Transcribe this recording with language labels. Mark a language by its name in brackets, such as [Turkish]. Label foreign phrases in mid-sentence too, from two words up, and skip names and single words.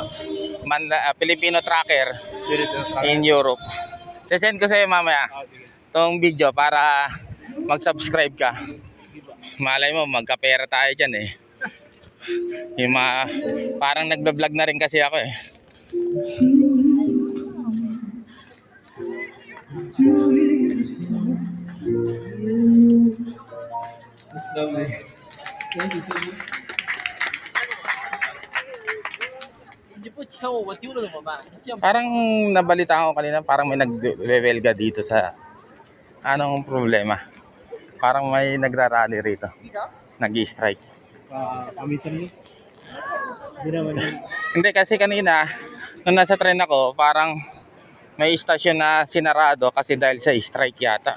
[English] Filipino Tracker in Europe. [Filipino] Sesend ko sa'yo mamaya tong video para mag-subscribe ka. Malay mo, magkapera tayo dyan eh. Yung parang nagbablog na rin kasi ako eh. [English] It's lovely. Thank you so much. [Chinese] 你不抢我，我丢了怎么办？ [Filipino] Parang nabalita ko kanina, parang may nagwewelga dito sa anong problema. Parang may nagrarally rito. Nag-i-strike. Pamisan mo? Hindi naman yun. Hindi kasi kanina nung nasa train ako, parang may istasyon na sinarado kasi dahil sa strike yata.